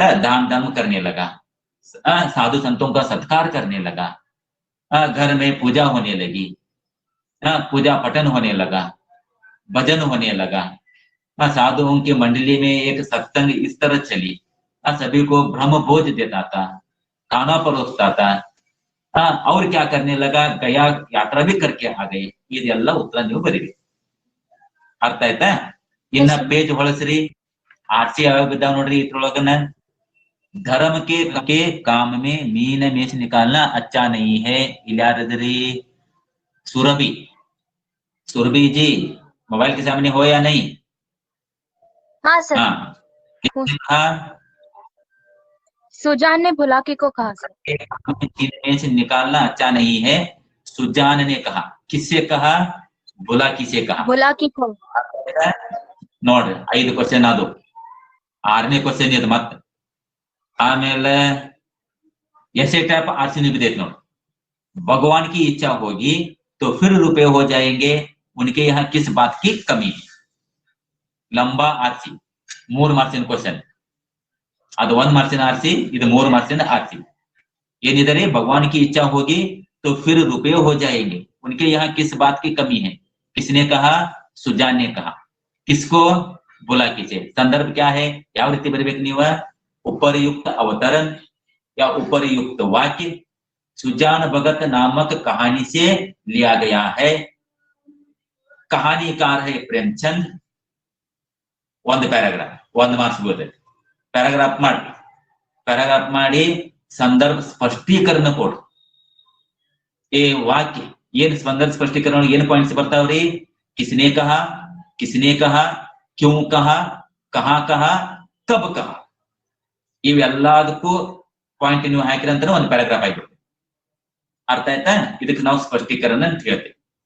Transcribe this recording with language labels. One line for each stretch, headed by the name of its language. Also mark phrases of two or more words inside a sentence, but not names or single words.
Hindi: दान धर्म करने लगा, साधु संतों का सत्कार करने लगा, घर में पूजा होने लगी, पूजा पठन होने लगा, भजन होने लगा, साधुओं की मंडली में एक सत्संग इस तरह चली, सभी को ब्रह्म भोज देता था, खाना परोसता था, और क्या करने लगा? गया यात्रा भी करके आ गए।
Kannada: ಇದೆಲ್ಲ ಉತ್ತರ ನೀವು ಬರೀರಿ। ಅರ್ಥ ಆಯ್ತಾ? ಇನ್ನ ಪೇಜ್ ಹೊಳಸ್ರಿ। ಆರ್ಸಿ ಯಾವ ಬಿದ್ದಾವ ನೋಡ್ರಿ ಇದ್ರೊಳಗನ।
Hindi: धर्म के काम में मीन मेष निकालना अच्छा नहीं है। इल्यारदरी सुरभि, सुरभि जी मोबाइल के सामने हो या नहीं? हाँ सर। हाँ, सुजान ने बुलाकी को कहा सर। मीन मेष निकालना अच्छा नहीं है, सुजान ने कहा। किससे कहा? बुलाकी से कहा। बुलाकी को।
Kannada: ನೋಡ್ರಿ 5 ಕ್ವೆಶ್ಚನ್ ಅದು, 6ನೇ ಕ್ವೆಶ್ಚನ್ ಇದು ಮತ್ತೆ।
Hindi: ಆಮೇಲೆ ऐसे टाइप आरसी ने भी देख लो, भगवान की इच्छा होगी तो फिर रुपए हो जाएंगे, उनके यहाँ किस बात की कमी है? लंबा आरसी
Kannada: 3 ಮಾರ್ಕ್ಸಿನ ಕ್ವೆಶ್ಚನ್, ಅದು 1 ಮಾರ್ಕ್ಸಿನ ಆರ್ಸಿ, ಇದು 3 ಮಾರ್ಕ್ಸಿನ ಆರ್ಸಿ। ಏನಿದೆ?
Hindi: भगवान की इच्छा होगी तो फिर रुपए हो जाएंगे, उनके यहाँ किस बात की कमी है? किसने कहा? सुजान ने कहा। किसको? बुलाकी से। संदर्भ क्या है?
Kannada: ಯಾವ ರೀತಿ ಬರಬೇಕು ನೀವು?
Hindi: उपरयुक्त अवतरण या उपरयुक्त वाक्य सुजान भगत नामक कहानी से लिया गया है। कहानीकार है प्रेमचंद।
Kannada: 1 पैराग्राफ 1 ಮಾರ್ಕ್ಸ್ ಬರುತ್ತೆ। ಪ್ಯಾರಾಗ್ರಾಫ್ ಮಾಡಿ ಸಂದರ್ಭ ಸ್ಪಷ್ಟೀಕರಣ ಕೊಡು। ಈ ವಾಕ್ಯ ಏನು ಸಂದರ್ಭ ಸ್ಪಷ್ಟೀಕರಣ ಏನು ಪಾಯಿಂಟ್ಸ್ ಬರ್ತಾವ್ರಿ?
Hindi: किसने कहा, किसने कहा, क्यों कहा, कहां कहा, कब कहा,
Kannada: ಇವೆಲ್ಲದಕ್ಕೂ ಪಾಯಿಂಟ್ ನೀವು ಹಾಕಿರಂತ 1 ಪ್ಯಾರಾಗ್ರಾಫ್ ಆಯ್ತು। ಅರ್ಥ ಆಯ್ತಾ? ಇದಕ್ಕೆ ನಾವು ಸ್ಪಷ್ಟೀಕರಣ ಅಂತ ಹೇಳ್ತೇವೆ।